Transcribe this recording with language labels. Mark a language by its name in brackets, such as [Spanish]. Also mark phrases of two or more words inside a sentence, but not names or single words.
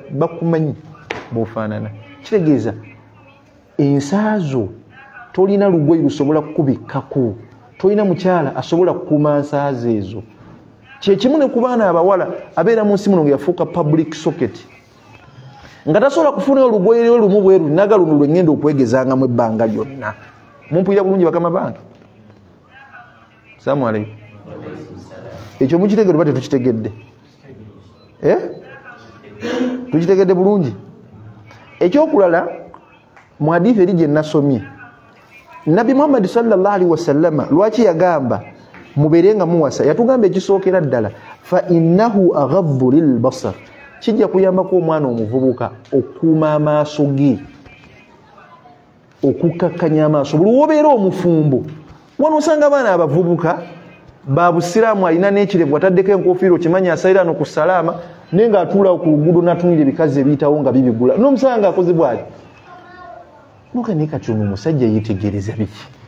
[Ganda] bakumanyi bw'ofaanana kitegeeza ensaazo tolina lugoye lusobola kukubikkako tolina mukyala asobola kukuuma nsaazo ezo kyekimu ne ku baana abawala abeera mu nsi muno nga yafuuka [English] public socket [Ganda] nga tasobola kufuna olugoye lwe lumu bweru naga luno lwe ngenda okwegezangamu ebbanga lyonna mumpulira bulungi bakama bange [Arabic] السلام عليكم [Ganda] ekyo mukitegedde bate tukitegedde tukitegedde bulungi ekyokulala mu hadithi eri gye nasomye Nabi Muhammad [Arabic] صلى الله عليه وسلم [Ganda] lwaki yagamba mubeere nga muwasa yatugamba ekisookera ddala [Arabic] فإنه أغض للبصر [Ganda] kijja kuyambako omwana omuvubuka okuuma amaaso ge okukakkanya amaaso buli wobeera omufumbo wano osanga abaana abavubuka babusiraamu alina n'ekirevu ataddeko enkofiira okimanyi asalira no ku salaama naye ng'atuulawo ku luguudo n'atunira ebikazi ebiyitawo nga bibigula n'omusanga akoze bw'ati nokane kati ono omusajja yeetegereza biki